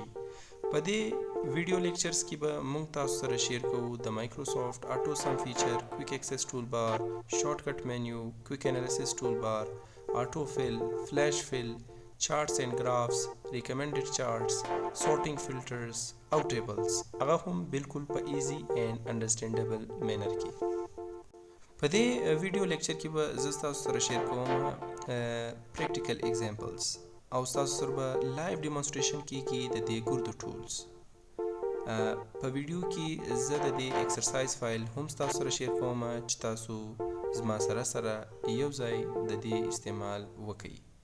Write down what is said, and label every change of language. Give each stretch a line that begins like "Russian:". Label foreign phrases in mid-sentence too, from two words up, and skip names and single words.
Pashto: په دې
English: video lectures
Pashto: کې به موږ تاسو سره شیر کوو د
English: Microsoft auto sum feature quick access tool bar shortcut menu quick analysis tool bar auto fill flash fill charts and graphs recommended charts sorting filters
Pashto: او ټیبلز، هغه هم بالکل په
English: easy and understandable manner
Pashto: کې. په دې
English: video lecture
Pashto: کې به زه تاسو سره شیر کوم
English: practical examples
Pashto: او تاسو سره به
English: live demonstration
Pashto: کیږي د دې ګردو ټولز. په ویډیو کې زه د دې
English: exercise file
Pashto: هم تاسو سره شیر کوم چې تاسو زما سره یو ځای د دې استعمال وکړئ.